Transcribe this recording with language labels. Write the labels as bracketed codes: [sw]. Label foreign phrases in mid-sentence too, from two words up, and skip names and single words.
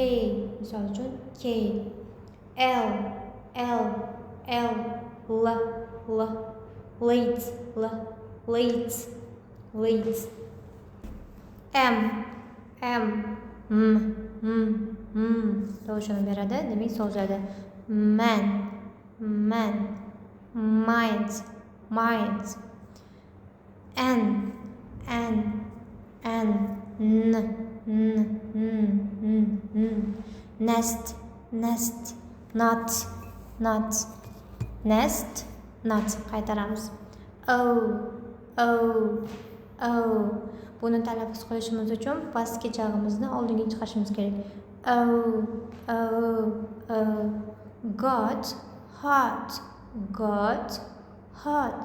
[uz] Misol uchun K. L. Late. M. To'g'ri beradi. Demak, so'zlarda [en] man, mind. N. Nest. Not. [uz] Qaytaramiz. O. Buni talaffuz qilishimiz uchun pastki jag'imizni oldinga chiqarishimiz kerak. [en] O. Got hot.